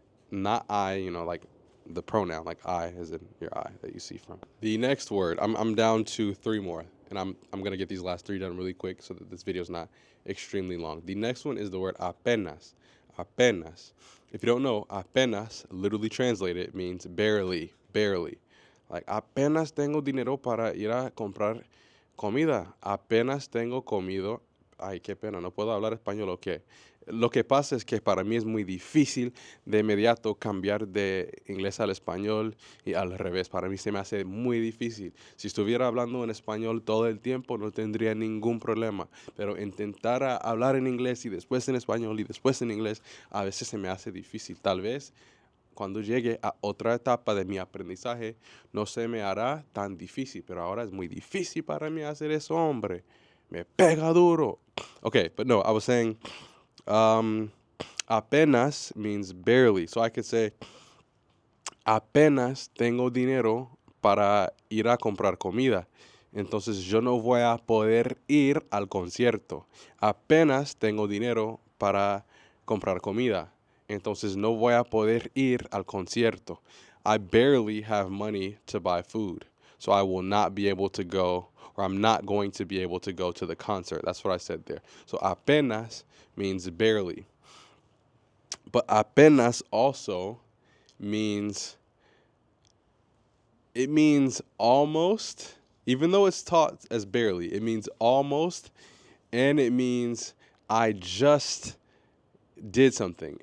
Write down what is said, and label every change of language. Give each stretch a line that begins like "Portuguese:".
English: Not I, like the pronoun, like I as in your eye that you see from. The next word, I'm down to 3 more, and I'm gonna get these last 3 done really quick so that this video's not extremely long. The next one is the word apenas. Apenas. If you don't know, apenas, literally translated, means barely.
Spanish: Like apenas tengo dinero para ir a comprar comida. Apenas tengo comido. Ay, qué pena, no puedo hablar español, ok. Lo que pasa es que para mí es muy difícil de inmediato cambiar de inglés al español y al revés. Para mí se me hace muy difícil. Si estuviera hablando en español todo el tiempo no tendría ningún problema. Pero intentar hablar en inglés y después en español y después en inglés a veces se me hace difícil. Tal vez cuando llegue a otra etapa de mi aprendizaje no se me hará tan difícil. Pero ahora es muy difícil para mí hacer eso, hombre. Me pega duro.
English: Okay, but no, I was saying... apenas means barely. So I could say,
Spanish: apenas tengo dinero para ir a comprar comida. Entonces yo no voy a poder ir al concierto. Apenas tengo dinero para comprar comida. Entonces no voy a poder ir al concierto.
English: I barely have money to buy food. So I will not be able to go, or I'm not going to be able to go to the concert. That's what I said there. So apenas means barely. But apenas also means, it means almost, even though it's taught as barely, it means almost, and it means I just did something.